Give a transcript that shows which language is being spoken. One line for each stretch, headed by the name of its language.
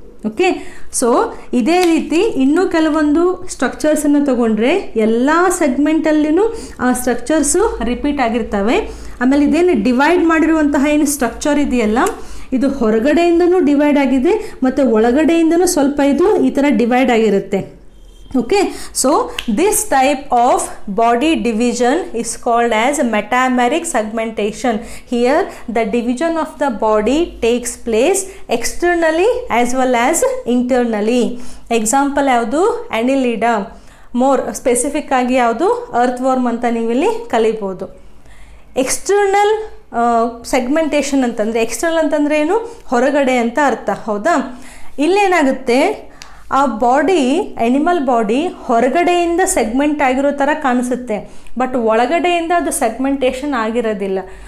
Kannada: Okay, so ಇದೇ ರೀತಿ ಇನ್ನೂ ಕೆಲವೊಂದು ಸ್ಟ್ರಕ್ಚರ್ಸನ್ನು ತಗೊಂಡ್ರೆ ಎಲ್ಲ ಸೆಗ್ಮೆಂಟಲ್ಲಿನೂ ಆ ಸ್ಟ್ರಕ್ಚರ್ಸು ರಿಪೀಟ್ ಆಗಿರ್ತವೆ. ಆಮೇಲೆ ಇದೇನು ಡಿವೈಡ್ ಮಾಡಿರುವಂತಹ ಏನು ಸ್ಟ್ರಕ್ಚರ್ ಇದೆಯಲ್ಲ, ಇದು ಹೊರಗಡೆಯಿಂದನೂ ಡಿವೈಡ್ ಆಗಿದೆ ಮತ್ತು ಒಳಗಡೆಯಿಂದನೂ ಸ್ವಲ್ಪ ಇದು ಈ ಥರ ಡಿವೈಡ್ ಆಗಿರುತ್ತೆ.
English: Okay, so this type of body division is called as metameric segmentation. Here the division of the body takes place externally as well as internally.
Kannada: Example ಯಾವುದು? Annelida. ಮೋರ್ ಸ್ಪೆಸಿಫಿಕ್ ಆಗಿ ಯಾವುದು? ಅರ್ಥ್ವರ್ಮ್ ಅಂತ ನೀವಿಲ್ಲಿ ಕಲಿಬೋದು. ಎಕ್ಸ್ಟರ್ನಲ್ ಸೆಗ್ಮೆಂಟೇಷನ್ ಅಂತಂದರೆ, external ಅಂತಂದರೆ ಏನು? ಹೊರಗಡೆ ಅಂತ ಅರ್ಥ, ಹೌದಾ? ಇಲ್ಲೇನಾಗುತ್ತೆ, ಆ ಬಾಡಿ, ಅನಿಮಲ್ ಬಾಡಿ ಹೊರಗಡೆಯಿಂದ ಸೆಗ್ಮೆಂಟ್ ಆಗಿರೋ ಥರ ಕಾಣಿಸುತ್ತೆ, ಬಟ್ ಒಳಗಡೆಯಿಂದ ಅದು ಸೆಗ್ಮೆಂಟೇಷನ್ ಆಗಿರೋದಿಲ್ಲ.